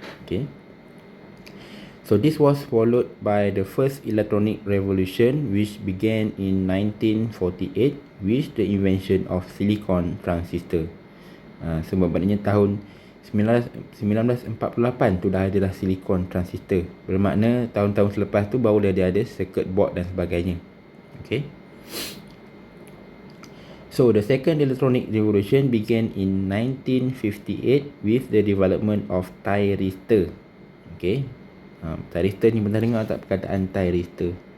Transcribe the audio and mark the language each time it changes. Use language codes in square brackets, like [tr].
[en] Okay, so this was followed by the first electronic revolution which began in 1948 with the invention of silicon transistor. [ms] So maknanya tahun 1948 tu dah ada silicon transistor. Bermakna tahun-tahun selepas tu baru dia ada circuit board dan sebagainya. [en] Okay, so the second electronic revolution began in 1958 with the development of thyristor. [ms] Okay, thyristor ni pernah dengar tak perkataan thyristor?